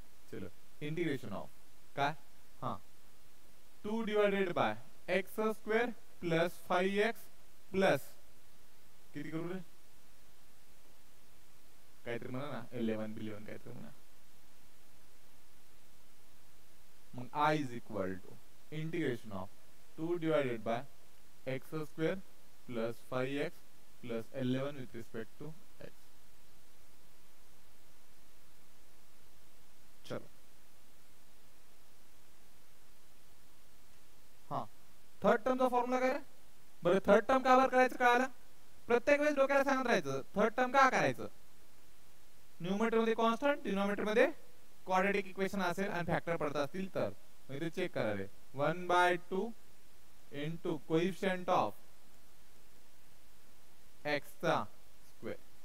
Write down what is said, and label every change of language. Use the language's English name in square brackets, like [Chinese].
[Marathi] चलो integration of काय हाँ 2 divided by x square plus 5x plus किती करू रे काहीतरी म्हणा ना 11 बिलियन काहीतरी म्हणा. मग [English] I is equal to integration of 2 divided by x square plus 5x plus 11 with respect to x. [Marathi] चलो हाँ थर्ड टर्मचा फॉर्म्युला काय रे? बरं थर्ड टर्म का बर करायचं कळालं? प्रत्येक वेळेस डोक्याला सांगत राहायचं थर्ड टर्म का करायचं. न्यूमरेटर मध्ये कॉन्स्टंट डिनॉमिनेटर मध्ये क्वाड्रॅटिक इक्वेशन असेल आणि फॅक्टर पडत असतील तर म्हणजे चेक करा रे [English] 1/2 into coefficient of x [Marathi] चा स्क्वेअर.